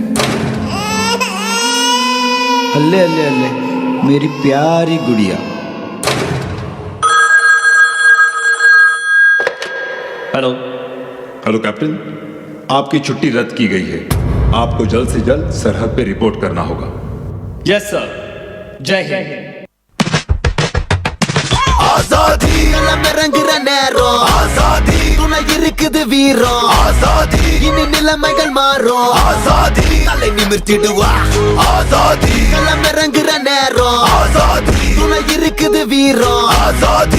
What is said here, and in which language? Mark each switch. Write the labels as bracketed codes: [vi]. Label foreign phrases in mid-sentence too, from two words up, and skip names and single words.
[hi] अल्ले अल्ले अल्ले मेरी प्यारी गुड़िया। हेलो हेलो कैप्टन, आपकी छुट्टी रद्द की गई है। आपको जल्द से जल्द सरहद पे रिपोर्ट करना होगा। [en] yes sir, [hi] जय हिंद। [ta] ஆசாதி எல்லாம் இறங்குற நேரம் ஆசாதி துணை இருக்குது வீரம் ஆசாதி இனி நிலைமைகள் மாறும் ஆசாதி தலை நிமிர்த்திடுவா ஆசாதி எல்லாம் இறங்குற நேரம் ஆசாதி துணை இருக்குது வீரம் ஆசாதி